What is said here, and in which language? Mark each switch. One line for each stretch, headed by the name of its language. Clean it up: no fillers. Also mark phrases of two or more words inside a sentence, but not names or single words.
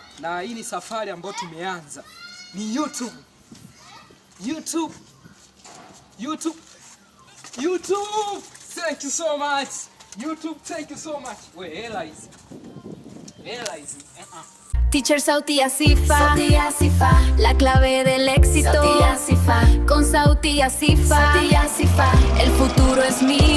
Swahili: na hii ni safari ambayo tumeanza. Ni YouTube.
English: Thank you so much. YouTube, thank you so much.
Swahili: We hela hizi. Teacher Sauti Asifa,
Spanish: la clave del éxito. Sauti Asifa, con Sauti Asifa, el futuro es mío.